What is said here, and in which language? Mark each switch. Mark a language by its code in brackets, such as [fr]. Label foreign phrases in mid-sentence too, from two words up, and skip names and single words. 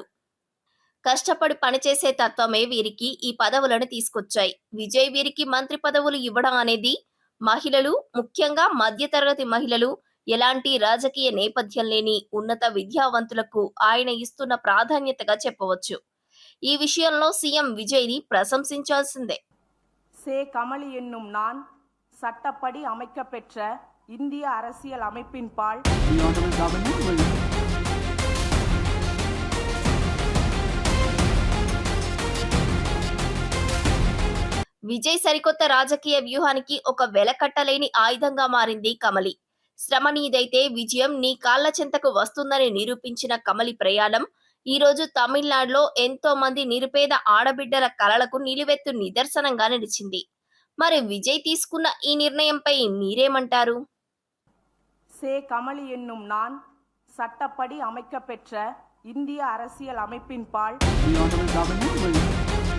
[te] కష్టపడి పనిచేసే తత్వమే వీరికి ఈ పదవులను తీసుకొచ్చాయి. విజయ్ వీరికి మంత్రి పదవులు ఇవ్వడం అనేది మహిళలు, ముఖ్యంగా మధ్యతరగతి మహిళలు, ఎలాంటి రాజకీయ నేపథ్యం లేని ఉన్నత విద్యావంతులకు ఆయన ఇస్తున్న ప్రాధాన్యతగా చెప్పవచ్చు. ఈ విషయంలో సీఎం విజయ్ని ప్రశంసించాల్సిందే. [ta] சே கமலி என்னும் நான் சட்டப்படி அமைக்கப்பெற்ற இந்திய அரசியல் அமைப்பின் பால் [en] The Honorable Governor will [te] విజయ్ సరికొత్త రాజకీయ వ్యూహానికి ఒక వెలకట్టలేని ఆయుధంగా మారింది కమలి. శ్రమ నీదైతే విజయం నీ కాళ్ల చెంతకు వస్తుందని నిరూపించిన కమలి ప్రయాణం ఈ రోజు తమిళనాడులో ఎంతో మంది నిరుపేద ఆడబిడ్డల కలలకు నిలువెత్తు నిదర్శనంగా నిలిచింది. మరి విజయ్ తీసుకున్న ఈ నిర్ణయంపై మీరేమంటారు? [ta] சே கமலி என்னும் நான் சட்டப்படி அமைக்கப்பெற்ற இந்திய அரசியல் அமைப்பின் பால் [en] The Honorable Governor will